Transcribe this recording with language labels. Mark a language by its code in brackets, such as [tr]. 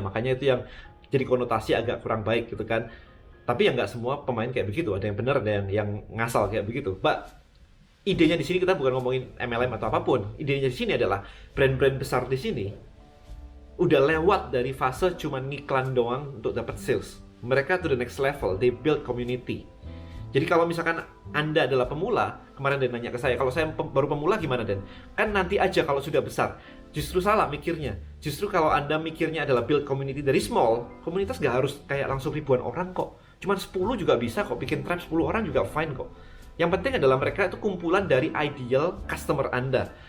[id] Makanya itu yang jadi konotasi agak kurang baik gitu kan. Tapi ya nggak semua pemain kayak begitu. Ada yang benar, ada yang ngasal kayak begitu. But idenya di sini kita bukan ngomongin MLM atau apapun. Idenya di sini adalah brand-brand besar di sini udah lewat dari fase cuma ngiklan doang untuk dapat sales. [en] Mereka to the next level, they build community. [id] Jadi kalau misalkan Anda adalah pemula, kemarin Dan nanya ke saya, kalau saya baru pemula gimana Dan? Kan nanti aja kalau sudah besar. Justru salah mikirnya. Justru kalau Anda mikirnya adalah [en] build community [id] dari small, komunitas gak harus kayak langsung ribuan orang kok. Cuman 10 juga bisa kok, bikin tribe 10 orang juga fine kok. Yang penting adalah mereka itu kumpulan dari ideal customer Anda.